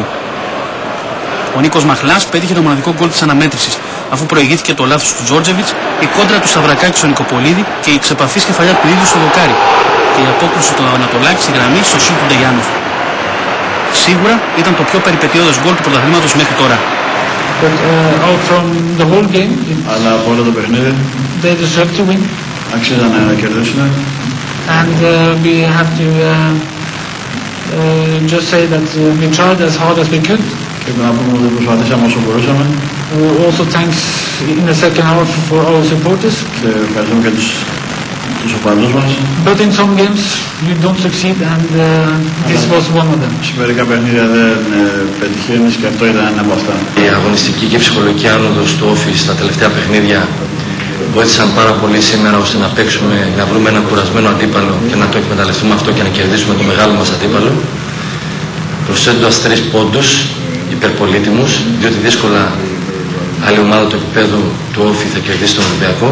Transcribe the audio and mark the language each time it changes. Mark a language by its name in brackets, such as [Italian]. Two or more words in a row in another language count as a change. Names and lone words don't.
[Greek] Ο Νίκος Μαχλάς πέτυχε το μοναδικό γκολ της αναμέτρησης, αφού προηγήθηκε το λάθος του Τζόρτζεβιτς, η κόντρα του Σταυρακάκη στον Νικοπολίδη και η ξεπαφής κεφαλιά του ίδιου στο δοκάρι και η απόκρουση του Ανατολάκη στη γραμμή στο σουτ του Ντεγιάννοφ. Σίγουρα ήταν το πιο περιπετειώδες γκολ του πρωταθλήματος μέχρι τώρα. Αλλά από όλο το παιχνίδι αξίζανε να κερδίσουν. [English] And we have to just say that we tried as hard as we could. [Greek] Και να πούμε ότι προσπαθήσαμε όσο μπορούσαμε. [English] Also thanks in the second half for our supporters. [Greek] Και ευχαριστούμε και τους οπαδούς μας. [English] But in some games you don't succeed and this was one of them. [Greek] Σε μερικά παιχνίδια δεν πετυχαίνεις και αυτό ήταν ένα από αυτά. Η αγωνιστική και ψυχολογική άνοδος του Όφη στα τελευταία παιχνίδια βοήθησαν πάρα πολύ σήμερα ώστε να παίξουμε, να βρούμε έναν κουρασμένο αντίπαλο και να το εκμεταλλευτούμε αυτό και να κερδίσουμε το μεγάλο μας αντίπαλο, προσθέτοντας 3 πόντους υπερπολίτιμους, διότι δύσκολα άλλη ομάδα του επίπεδου του Όφη θα κερδίσει τον Ολυμπιακό.